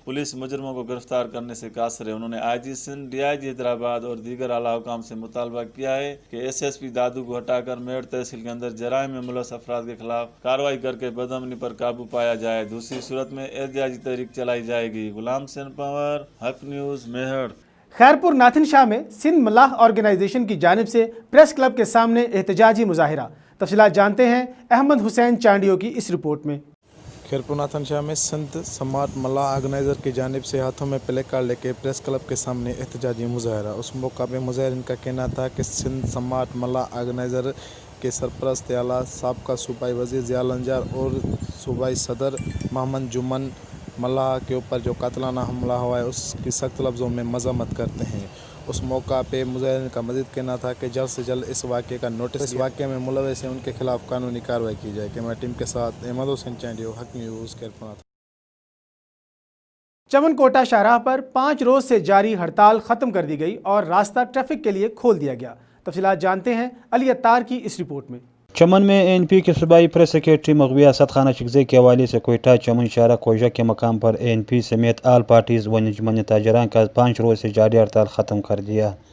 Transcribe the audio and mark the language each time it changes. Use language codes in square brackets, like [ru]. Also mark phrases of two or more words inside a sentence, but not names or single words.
[ur] پولیس مجرموں کو گرفتار کرنے سے قاصر ہے۔ انہوں نے IG سندھ، DIG حیدرآباد اور دیگر اعلیٰ حکام سے مطالبہ کیا ہے کہ SSP دادو کو ہٹا کر میڑ تحصیل کے اندر جرائم میں ملوث افراد کے خلاف کارروائی کر کے بدامنی پر قابو پایا جائے. دوسری صورت میں احتجاجی تحریک چلائی جائے گی۔ غلام سنگھ پنور، حق نیوز، میہر. خیرپور ناتھن شاہ میں سندھ ملاح آرگنائزیشن کی جانب سے پریس کلب کے سامنے احتجاجی مظاہرہ. تفصیلات جانتے ہیں احمد حسین چانڈیو کی اس رپورٹ میں. خیرپور ناتھن شاہ میں سندھ سماٹ ملاح آرگنائزر کی جانب سے ہاتھوں میں پلے کارڈ لے کے پریس کلب کے سامنے احتجاجی مظاہرہ. اس موقع پہ مظاہرین کا کہنا تھا کہ سندھ سماٹ ملاح آرگنائزر کے سرپرست اعلیٰ سابقہ صوبائی وزیر ضیاء الانجار اور صوبائی صدر محمد جمن ملاح کے اوپر جو قاتلانہ حملہ ہوا ہے اس کی سخت لفظوں میں مذمت کرتے ہیں. اس موقع پہ مظاہرین کا مزید کہنا تھا کہ جلد سے جلد اس واقعے کا نوٹس، اس واقعے میں ملوث ہیں ان کے خلاف قانونی کارروائی کی جائے. کیمرہ ٹیم کے ساتھ احمد حسین چانڈیو، حق نیوز، خیرپور. چمن کوئٹہ شاہراہ پر 5 روز سے جاری ہڑتال ختم کر دی گئی اور راستہ ٹریفک کے لیے کھول دیا گیا. تفصیلات جانتے ہیں علی عطار کی اس رپورٹ میں. چمن میں ANP کے صوبائی پریس سیکرٹری مغویہ صدخانہ شکجے کے حوالے سے کوئٹہ چمن شاہرہ کوئٹہ کے مقام پر ANP سمیت آل پارٹیز و نجمن تاجران کا 5 روز سے جاری ہڑتال ختم کر دیا.